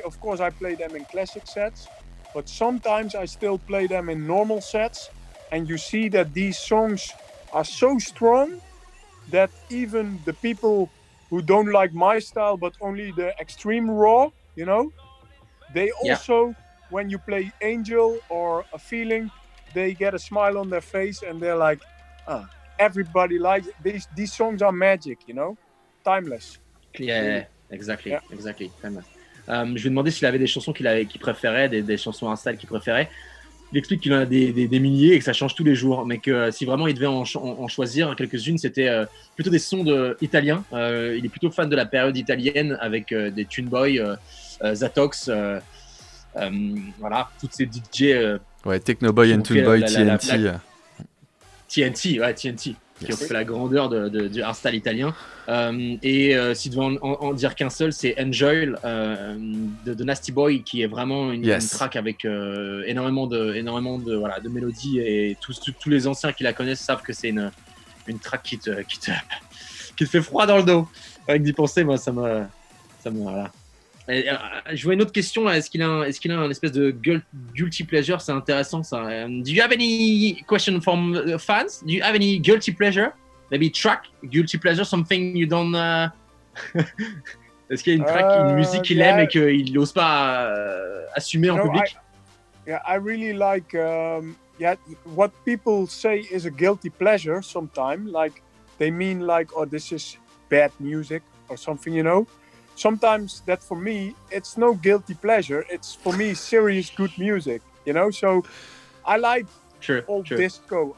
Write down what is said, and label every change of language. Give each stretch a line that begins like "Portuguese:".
English: Of course, I play them in classic sets, but sometimes I still play them in normal sets, and you see that these songs are so strong that even the people who don't like my style, but only the extreme raw, they also, when you play Angel or A Feeling, they get a smile on their face and they're like, everybody likes it. These songs are magic, timeless. Yeah, exactly. Timeless.
French: Je lui ai demandé s'il avait des chansons qu'il préférait, des chansons hardstyle qu'il préférait. Il explique qu'il en a des milliers et que ça change tous les jours, mais que si vraiment il devait en choisir quelques-unes, c'était plutôt des sons italiens. Il est plutôt fan de la période italienne avec des Tune Boy, Zatox, voilà, toutes ces DJ.
English: Techno Boy and Tune Boy, TNT.
French: TNT, qui ont fait la grandeur du hardstyle italien. Et s'il devait en dire qu'un seul, c'est Enjoy de Nasty Boy, qui est vraiment une track avec énormément de mélodies, et tous les anciens qui la connaissent savent que c'est une track qui te fait froid dans le dos. Avec d'y penser, moi ça me voilà. Je vois une autre question là. Est-ce qu'il a un espèce de guilty pleasure? C'est intéressant ça.
English: Do you have any question from fans? Do you have any guilty pleasure? Maybe track, guilty pleasure, something you don't.
French: Est-ce qu'il y a une track, une musique qu'il aime et qu'il n'ose pas assumer en public?
English: I really like. What people say is a guilty pleasure. Sometimes, like they mean like, oh, this is bad music or something, Sometimes that for me, it's no guilty pleasure. It's for me serious good music, So I like old disco.